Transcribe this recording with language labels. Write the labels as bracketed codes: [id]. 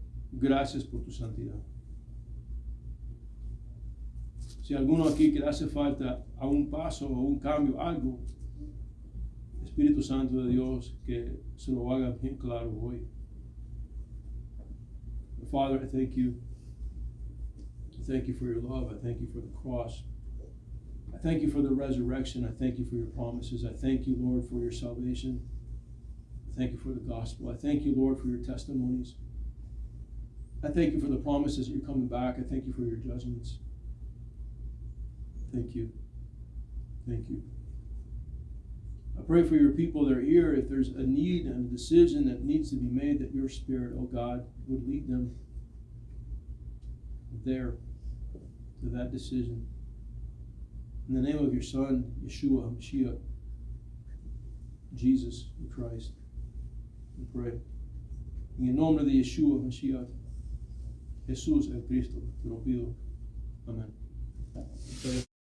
[es] Gracias por tu santidad. Si alguno aquí que le hace falta a un paso o un cambio, algo, Espíritu Santo de Dios, que se lo haga bien claro hoy. [en] Father, I thank you. I thank you for your love. I thank you for the cross. I thank you for the resurrection. I thank you for your promises. I thank you, Lord, for your salvation. I thank you for the gospel. I thank you, Lord, for your testimonies. I thank you for the promises that you're coming back. I thank you for your judgments. Thank you. Thank you. I pray for your people that are here. If there's a need and a decision that needs to be made, that your Spirit, oh God, would lead them there to that decision. In the name of your Son, Yeshua HaMashiach, Jesus Christ, we pray. [es] En el nombre de Yeshua HaMashiach, Jesús el Cristo, te lo pido. Amén.